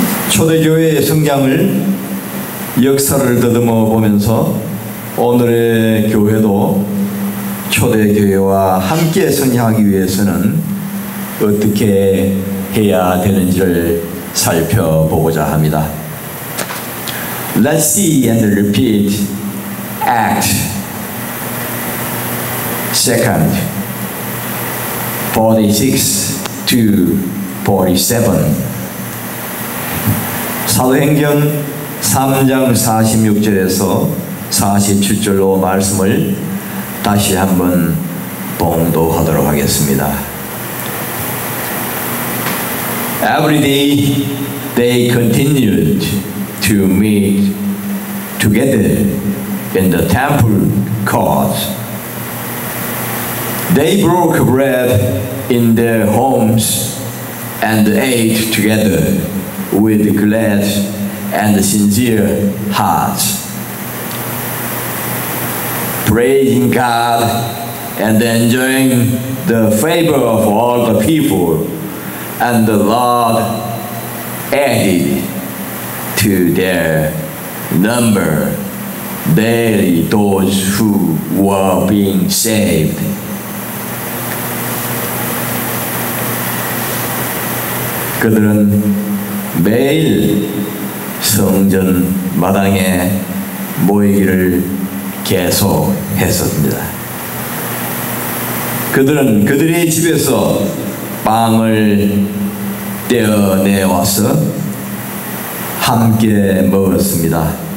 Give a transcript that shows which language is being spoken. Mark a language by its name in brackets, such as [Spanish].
[Korean] 초대교회의 성장을 역사를 더듬어 보면서 오늘의 교회도 초대교회와 함께 성장하기 위해서는 어떻게 해야 되는지를 살펴보고자 합니다. [English] Let's see and repeat Act 2nd 46 to 47. [Korean] 사도행전 3장 46절에서 47절로 말씀을 다시 한번 봉독하도록 하겠습니다. [English] Every day they continued to meet together in the temple courts. They broke bread in their homes and ate together with glad and sincere hearts, praising God and enjoying the favor of all the people. And the Lord added to their number daily those who were being saved. [Korean] 그들은 매일 성전 마당에 모이기를 계속했습니다. 그들은 그들의 집에서 빵을 떼어내와서 함께 먹었습니다.